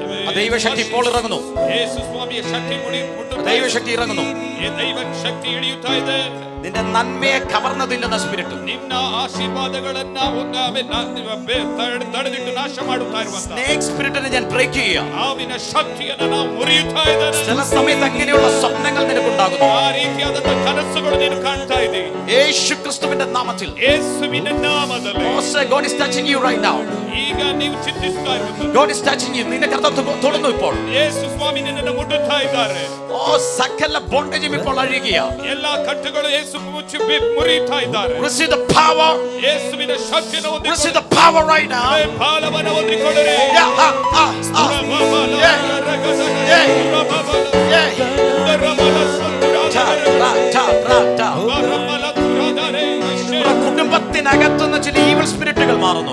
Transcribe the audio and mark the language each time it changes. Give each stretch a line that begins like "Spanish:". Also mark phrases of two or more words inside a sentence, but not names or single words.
Malayalam: ദൈവശക്തി ഇപ്പോൾ ഇറങ്ങുന്നു.
Kannada: ಯೇಸು ಸ್ವಾಮಿಯ ಶಕ್ತಿ ಮುಟ್ಟುತ್ತಾ ಇದೆ.
Malayalam: ദൈവശക്തി ഇറങ്ങുന്നു.
Kannada: ದೈವ ಶಕ್ತಿ ಇಳಿಯುತ್ತಾ ಇದೆ.
Malayalam: നിന്റെ നന്മയെ കവർന്നതില്ലെന്ന സ്പിരിറ്റ്,
Kannada: ನಿನ್ನ ಆಶೀರ್ವಾದಗಳನ್ನ ತಡೆದಿಟ್ಟು ನಾಶ ಮಾಡುತ್ತಾ ಇರುವಂತ
English: snake spirit
Malayalam: ഞാൻ ബ്രേക്ക് ചെയ്യാം.
Kannada: ಆವಿನ ಶಕ್ತಿಯನ್ನು ನಾವು ಮುರಿಯುತ್ತಾ ಇದ್ದೇವೆ.
Malayalam: ചില സമയത്ത് അങ്ങനെയുള്ള സ്വപ്നങ്ങൾ നിനക്കുണ്ടാകുന്നു.
Kannada: ಆ ರೀತಿಯಾದಂತ ಕನಸುಗಳು ನೀನು ಕಾಣ್ತಾ ಇದ್ದೀ.
Malayalam: യേശു ക്രിസ്തുവിന്റെ നാമത്തിൽ,
Kannada: ಯೇಸುವಿನ ನಾಮದಲ್ಲಿ
English: God is touching you right now.
Kannada: ಈಗ ನೀವು ಚಿಂತಿಸ್ತಾ ಇರುವುದು,
English: God is touching you.
Malayalam: നിന്റെ കർത്താവ് തൊടുന്നു ഇപ്പോൾ.
Kannada: ಯೇಸು ಸ್ವಾಮಿ ನಿನ್ನನ್ನು ಮುಟ್ಟುತ್ತಾ ಇದ್ದಾರೆ.
Malayalam: സകല ബോണ്ടേജും ഇപ്പോൾ അഴിയുക.
Kannada: ಎಲ್ಲಾ ಕಟ್ಟುಗಳು ಯೇಸು ಮುಚ್ಚಿ ಮುರಿಯುತ್ತಾ ಇದ್ದಾರೆ.
English: Receive the power.
Kannada: ಯೇಸುವಿನ ಶಕ್ತಿಯನ್ನು ಹೊಂದಿಕೊಳ್ಳಿ.
English: Receive the power right now.
Kannada: ಬಲವನ್ನು ಹೊಂದಿಕೊಳ್ಳಿರಿ.
Malayalam: കുടുംബത്തിനകത്തുനിന്ന് ചില
English: evil spirits
Malayalam: മാറുന്നു.